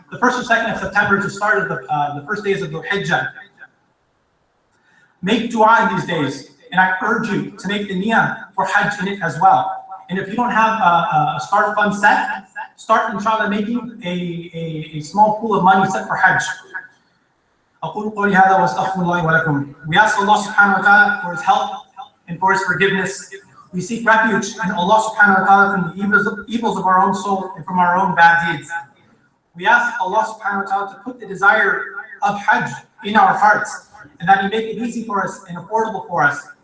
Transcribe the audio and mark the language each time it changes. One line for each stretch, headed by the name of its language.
English: The 1st or 2nd of September is the start of the first days of Dhul Hijjah. Make dua in these days, and I urge you to make the niyyah for Hajj in it as well. And if you don't have a start fund set, start inshallah making a small pool of money set for Hajj.
Arabic: أقول قولي هذا وأستغفر الله ولكم.
English: We ask Allah subhanahu wa ta'ala for His help and for His forgiveness. We seek refuge in Allah subhanahu wa ta'ala from the evils of our own soul and from our own bad deeds. We ask Allah subhanahu wa ta'ala to put the desire of Hajj in our hearts, and that He make it easy for us and affordable for us,